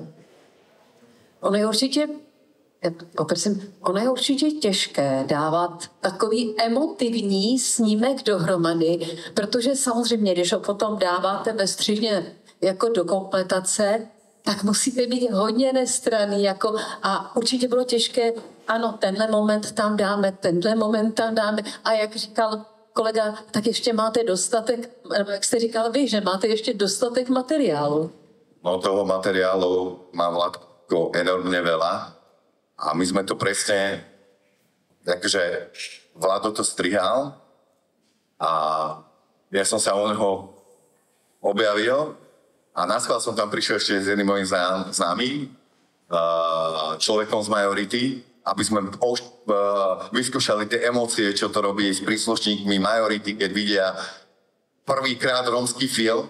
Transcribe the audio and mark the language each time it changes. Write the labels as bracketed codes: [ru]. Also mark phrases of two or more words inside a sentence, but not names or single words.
[cs] Ono je určitě těžké dávat takový emotivní snímek dohromady, protože samozřejmě, když ho potom dáváte ve střižně jako do kompletace, tak musíte být hodně nestranný. A určitě bylo těžké, ano, tenhle moment tam dáme, tenhle moment tam dáme. A jak říkal kolega, tak ještě máte dostatek, jak jste říkal vy, že máte ještě dostatek materiálu. [sk] No toho materiálu má Vládko enormne veľa a my sme to presne, takže Vládo to strihal a ja som sa o neho objavil a naschvál som tam prišiel ešte s jedným mojím známym, človekom z Majority, aby sme vyskúšali tie emócie, čo to robí s príslušníkmi Majority, keď vidia prvýkrát rómsky film.